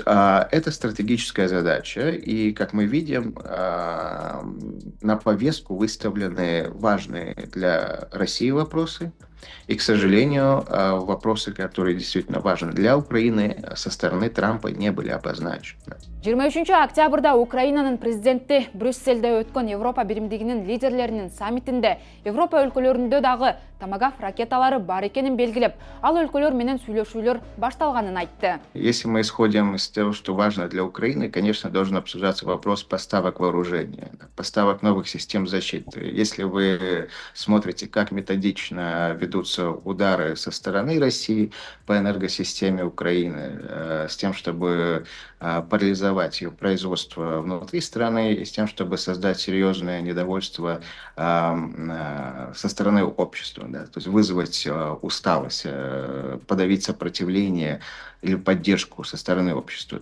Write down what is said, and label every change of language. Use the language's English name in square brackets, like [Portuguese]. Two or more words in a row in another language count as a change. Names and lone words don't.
[Russian] Это стратегическая задача, и, как мы видим, на повестку выставлены важные для России вопросы, и, к сожалению, вопросы, которые действительно важны для Украины, со стороны Трампа не были обозначены. [Kyrgyz] 23 октябрда [Kazakh] Украинаның президенті [Kyrgyz] Брюссельде өткен Европа биримдигинин лидерлеринин саммитинде Европа өлкөлөрүндө дагы томагавк ракеталары бар экенин белгилеп, ал өлкөлөр менен сүйлөшүүлөр башталганын айтты. [Russian] Если мы исходим из того, что важно для Украины, конечно, должен обсуждаться вопрос поставок вооружения, поставок новых систем защиты. Если вы смотрите, как методично ведутся удары со стороны России по энергосистеме Украины, с тем, чтобы парализовать ее производство внутри страны, и с тем, чтобы создать серьезное недовольство со стороны общества, да, то есть вызвать усталость, подавить сопротивление или поддержку со стороны общества.